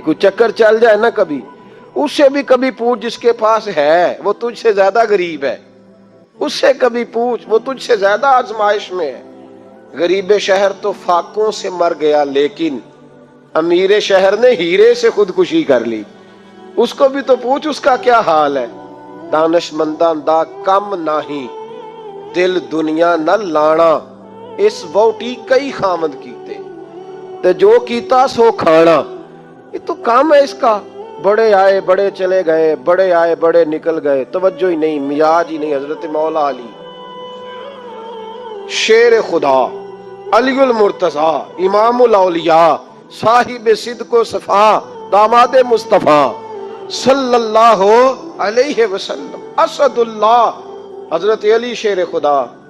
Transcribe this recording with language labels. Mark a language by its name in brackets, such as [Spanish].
[Urdu] کوئی چکر چل جائے نا کبھی، اس سے بھی کبھی پوچھ جس کے پاس ہے، وہ تجھ سے زیادہ غریب ہے، اس سے کبھی پوچھ، وہ تجھ سے زیادہ آزمائش میں ہے. غریب شہر تو فاقوں سے مر گیا، لیکن امیر شہر نے ہیرے سے خودکشی کر لی. اس کو بھی تو پوچھ اس کا کیا حال ہے. [Punjabi] دانش منداں دا کم نہیں، دل دنیا نہ لانا، اس ووٹی کئی خامد کیتے تے جو کیتا سو کھانا. [Urdu] یہ تو کام ہے اس کا، بڑے آئے بڑے چلے گئے، بڑے آئے بڑے نکل گئے، توجہ ہی نہیں، مزاج ہی نہیں. حضرت مولا علی شیر خدا، علی المرتضی، امام الاولیاء، صاحب صدق و صفا، داماد مصطفیٰ صلی اللہ علیہ وسلم، اسد اللہ، حضرت علی شیر خدا